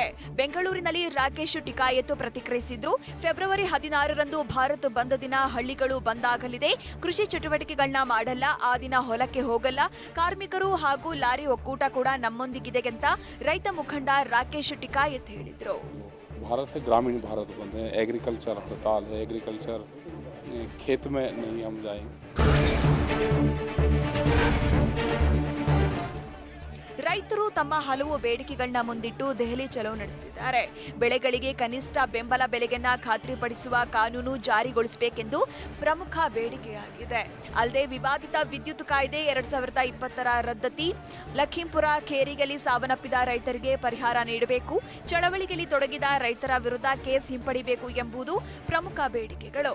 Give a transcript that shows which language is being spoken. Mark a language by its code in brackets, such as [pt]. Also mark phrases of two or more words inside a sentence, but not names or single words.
[kn] ಬೆಂಗಳೂರಿನಲ್ಲಿ ರಾಕೇಶ್ ಟಿಕಾಯತ್ ಪ್ರತಿಕ್ರಿಯಿಸಿದ್ರು. ಫೆಬ್ರವರಿ 16ರಂದು ಭಾರತ್ ಬಂದ್ ದಿನ ಹಳ್ಳಿಗಳು ಬಂದಾಗಲಿದೆ. ಕೃಷಿ ಚಟುವಟಿಕೆಗಳನ್ನ ಮಾಡಲ್ಲ, ಆ ದಿನ ಹೊಲಕ್ಕೆ ಹೋಗಲ್ಲ. ಕಾರ್ಮಿಕರು ಹಾಗೂ ಲಾರಿ ಒಕ್ಕೂಟ ಕೂಡ ನಮ್ಮೊಂದಿಗಿದೆ ಅಂತ ರೈತ ಮುಖಂಡ ರಾಕೇಶ್ ಟಿಕಾಯತ್ ಹೇಳಿದ್ರು. [hi] भारत है ग्रामीण भारत बंद है, एग्रीकल्चर हड़ताल है, एग्रीकल्चर खेत में नहीं हम जाएंगे. [kn] ರೈತರು ತಮ್ಮ ಹಲವು ಬೇಡಿಕೆಗಳನ್ನ ಮುಂದಿಟ್ಟು ದೆಹಲಿ ಚಲೋ ನಡೆಸುತ್ತಿದ್ದಾರೆ. ಬೆಳೆಗಳಿಗೆ ಕನಿಷ್ಠ ಬೆಂಬಲ ಬೆಲೆಯನ್ನ ಖಾತ್ರಿಪಡಿಸುವ ಕಾನೂನು ಜಾರಿಗೊಳಿಸಬೇಕೆಂದು ಪ್ರಮುಖ ಬೇಡಿಕೆಯಾಗಿದೆ. ಅಲ್ಲದೆ ವಿವಾದಿತ ವಿದ್ಯುತ್ ಕಾಯ್ದೆ 2020ರ ರದ್ದತಿ, ಲಖೀಂಪುರ ಖೇರಿಯಲ್ಲಿ ಸಾವನ್ನಪ್ಪಿದ ರೈತರಿಗೆ ಪರಿಹಾರ ನೀಡಬೇಕು, ಚಳವಳಿಯಲ್ಲಿ ತೊಡಗಿದ ರೈತರ ವಿರುದ್ಧ ಕೇಸ್ ಹಿಂಪಡಿಬೇಕು ಎಂಬುದು ಪ್ರಮುಖ ಬೇಡಿಕೆಗಳು.